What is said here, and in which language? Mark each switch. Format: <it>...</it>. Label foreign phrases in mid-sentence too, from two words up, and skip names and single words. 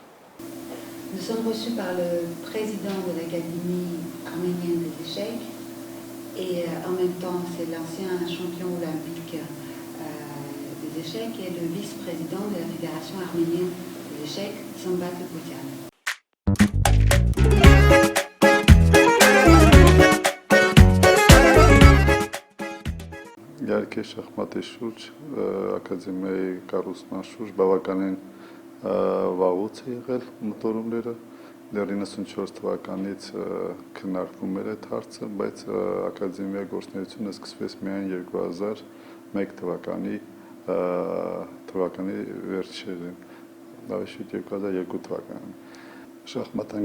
<fr>Nous sommes reçus par le président de l'Académie arménienne des échecs et en même temps c'est l'ancien champion olympique des échecs et le vice-président de la Fédération arménienne des échecs, Sumbat Poutian.</fr> <hy>Իհարկե շախմատի շուրջ ակադեմիայի կառուցման շուրջ բավականին վաղուց է եղել մտորումները դեռ 94 թվականից քննարկվում էր այդ հարցը, բայց ակադեմիայի գործունեությունը սկսվեց միայն 2001 թվականի վերջերին, ավելի շուտ 2002 թվականին։ Շախմատը</hy>